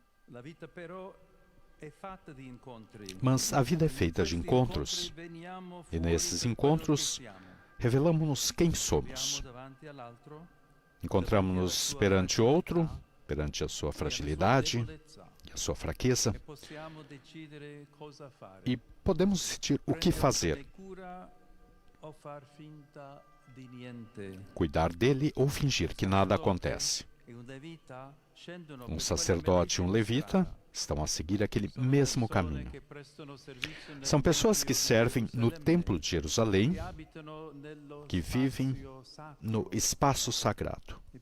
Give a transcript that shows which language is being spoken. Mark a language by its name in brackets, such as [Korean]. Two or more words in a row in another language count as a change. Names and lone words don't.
[Portuguese] Mas a vida é feita de encontros, e nesses encontros revelamos-nos quem somos. Encontramos-nos perante outro, perante a sua fragilidade, a sua fraqueza, [Italian] e possiamo decidere cosa fare. [Portuguese] e podemos decidir o que fazer. [Italian] Cura o far finta di niente. [Portuguese] Cuidar dele ou fingir que nada acontece. Um sacerdote e um levita estão a seguir aquele mesmo caminho. São pessoas que servem no Templo de Jerusalém, que vivem no espaço sagrado.